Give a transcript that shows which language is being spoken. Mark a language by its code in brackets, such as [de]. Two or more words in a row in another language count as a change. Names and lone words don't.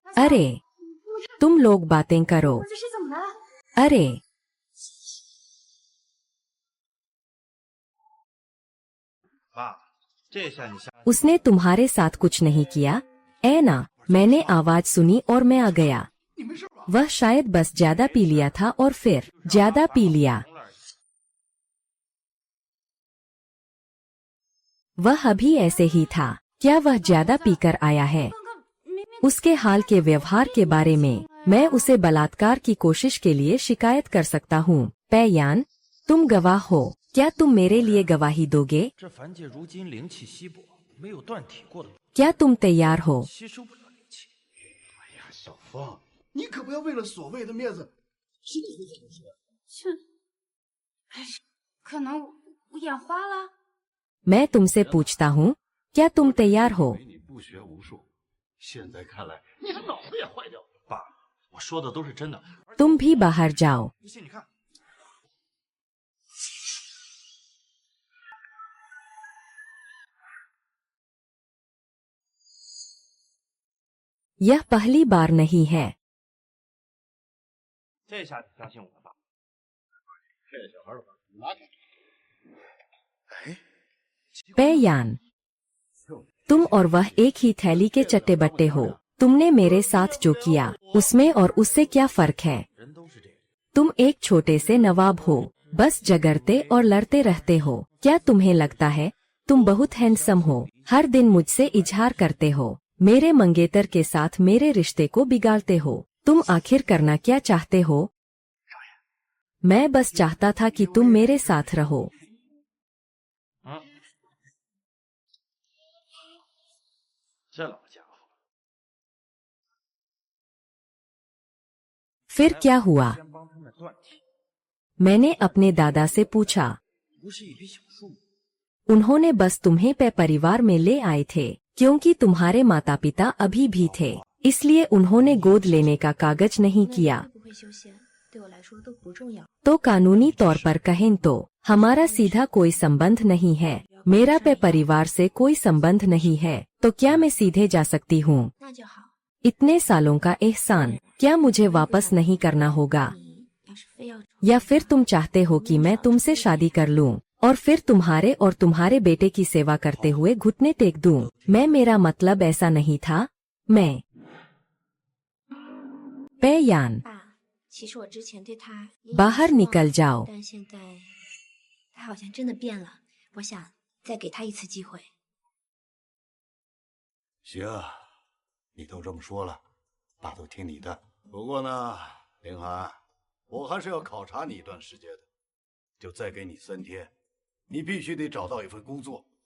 [hi] अरे तुम लोग बातें करो। [zh] 这是怎么了？ [hi] अरे उसने तुम्हारे साथ कुछ नहीं किया? ऐ ना, मैंने आवाज सुनी और मैं आ गया। [zh] 你没事吧？ [hi] वह शायद बस ज्यादा पी लिया था और फिर ज्यादा पी लिया। वह अभी ऐसे ही था। क्या वह ज्यादा पीकर आया है? उसके हाल के व्यवहार के बारे में मैं उसे बलात्कार की कोशिश के लिए शिकायत कर सकता हूँ। पैयान, तुम गवाह हो, क्या तुम मेरे लिए गवाही दोगे? [zh] 这凡界如今灵气稀薄，没有断体过的 [hi] क्या तुम तैयार हो? [zh] 吸收不了灵气。哎呀，小芳，你可不要为了所谓的面子，心里会怎么说？可能我眼花了。 [hi] मैं तुमसे पूछता हूँ, क्या तुम तैयार हो? [zh] 你不学无术，现在看来你的脑子也坏掉了。爸，我说的都是真的。 [hi] तुम भी बाहर जाओ। [zh] 不信你看。 [hi] यह पहली बार नहीं है। [zh] 这下你相信我了吧？这小孩的话拿开。哎， [hi] पैयान, तुम और वह एक ही थैली के चट्टे बट्टे हो। तुमने मेरे साथ जो किया उसमें और उससे क्या फर्क है? [zh] 人都是这样。 [hi] तुम एक छोटे से नवाब हो, बस जगरते और लड़ते रहते हो। क्या तुम्हें लगता है तुम बहुत हैंडसम हो? हर दिन मुझसे इजहार करते हो, मेरे मंगेतर के साथ मेरे रिश्ते को बिगाड़ते हो। तुम आखिर करना क्या चाहते हो? मैं बस चाहता था कि तुम मेरे साथ रहो। [zh] 这老家伙， [hi] फिर क्या हुआ? [zh] 先帮他们断体， [hi] मैंने अपने दादा से पूछा। [zh] 不是一笔小数目。 [hi] उन्होंने बस तुम्हें पे परिवार में ले आए थे क्योंकि तुम्हारे माता पिता अभी भी थे, इसलिए उन्होंने गोद लेने का कागज नहीं किया। [zh] 会不会修仙对我来说都不重要。 [hi] तो कानूनी तौर पर कहें तो हमारा सीधा कोई संबंध नहीं है। मेरा पे परिवार से कोई संबंध नहीं है, तो क्या मैं सीधे जा सकती हूँ? [zh] 那就好。 [hi] इतने सालों का एहसान क्या मुझे वापस नहीं करना होगा? [zh] 你要是非要 [hi] या फिर तुम चाहते हो कि मैं तुमसे शादी कर लूं और फिर तुम्हारे और तुम्हारे बेटे की सेवा करते हुए घुटने टेक दूं? मैं मेरा मतलब ऐसा नहीं था। मैं पैयान, [zh] 爸，其实我之前对他也有 [hi] बाहर [zh] 失望 [hi] निकल जाओ। [zh] 但现在他好像真的变了。我想再给他一次机会。行，你都这么说了，爸都听你的。不过呢，凌寒，我还是要考察你一段时间的，就再给你3天，你必须得找到一份工作。